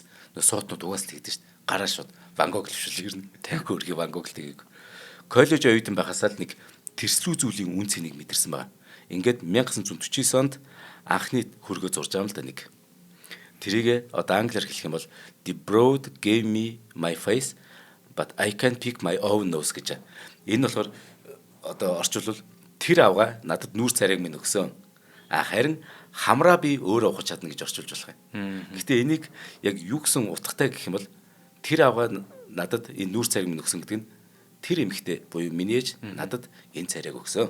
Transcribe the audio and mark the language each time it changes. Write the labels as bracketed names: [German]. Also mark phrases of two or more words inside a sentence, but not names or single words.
[Mongolian] Нөө суутнууд угаас л тэгдэж шүү дээ. Гараа шууд Ван Гог хөвшил ирнэ. Тахи өргий Ван Гог л тэгийг. Коллеж оюутан байхасаа л нэг тэрслүү зүйлийн үн цэнийг мэдэрсэн байна. Ингээд 1949 онд анхны хөргөө зурж байгаа юм л да нэг. Тэрийг одоо англиар хэлэх юм бол [English] The Broad gave me my face but I can't pick my own nose [Mongolian] гэж. Энэ болохоор одоо орчуулвал тэр авга надад нүүр царайг минь өгсөн. Харин хамраа би өөрөө ухаж чадна гэж орчуулж болох юм. Гэхдээ энийг яг юу гэсэн утгатай гэх юм бол тэр авга надад энэ нүүр царайг минь өгсөн гэдэг нь тэр эмэгтэй буюу миний ээж надад энэ царайг өгсөн.